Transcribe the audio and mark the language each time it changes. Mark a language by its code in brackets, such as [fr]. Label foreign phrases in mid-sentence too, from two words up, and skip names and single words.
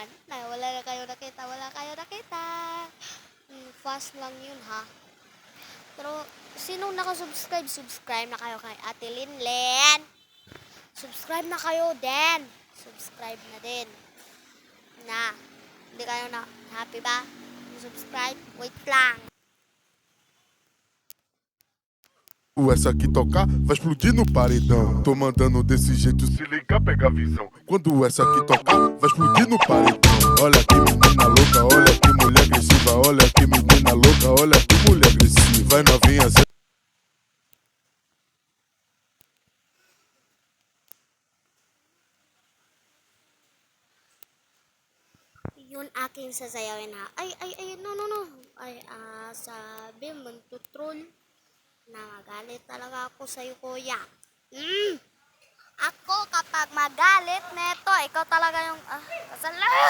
[tl] Ay, wala na kayo nakita. Fast lang yun ha. Pero, sinong nakasubscribe? Subscribe na kayo kay Ate Linlen. Subscribe na kayo din. Subscribe na din. Na, hindi kayo na happy ba? Subscribe? Wait lang. [pt] Essa que tocar vai explodir no paredão. Tô mandando desse jeito, se ligar, pega a visão. Quando essa que tocar vai explodir no paredão. Olha que menina louca, olha que mulher agressiva. Olha que menina louca, olha que mulher agressiva. Vai novinha, [tl] Yun aking sasayawin ha. Ay, no. Ay, sabi mo, tutrol. Nagalit talaga ako sa'yo, kuya. Ako, kapag magalit neto, ikaw talaga yung, kasala!